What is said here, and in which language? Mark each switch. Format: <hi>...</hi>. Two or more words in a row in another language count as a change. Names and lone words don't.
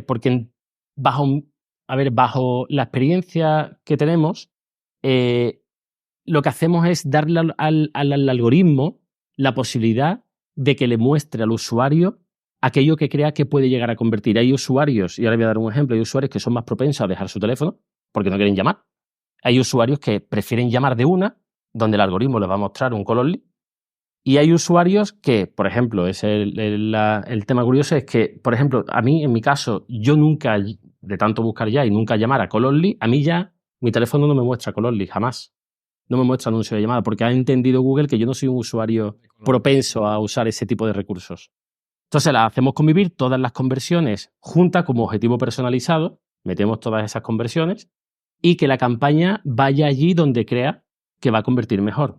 <es>Porque bajo la experiencia que tenemos, lo que hacemos es darle al algoritmo la posibilidad de que le muestre al usuario aquello que crea que puede llegar a convertir. Hay usuarios, y ahora voy a dar un ejemplo, hay usuarios que son más propensos a dejar su teléfono porque no quieren llamar. Hay usuarios que prefieren llamar de una, donde el algoritmo les va a mostrar un</es> <en>call only.</en> <es>Y hay usuarios que, por ejemplo, es el tema curioso, es que, por ejemplo, a mí, en mi caso, yo nunca, de tanto buscar ya y nunca llamar a</es> <en>call only,</en> <es>a mí ya mi teléfono no me muestra</es> <en>call only,</en> <es>jamás. No me muestra anuncio de llamada, porque ha entendido Google que yo no soy un usuario propenso a usar ese tipo de recursos. Entonces las hacemos convivir todas las conversiones juntas como objetivo personalizado, metemos todas esas conversiones y que la campaña vaya allí donde crea que va a convertir mejor.</es>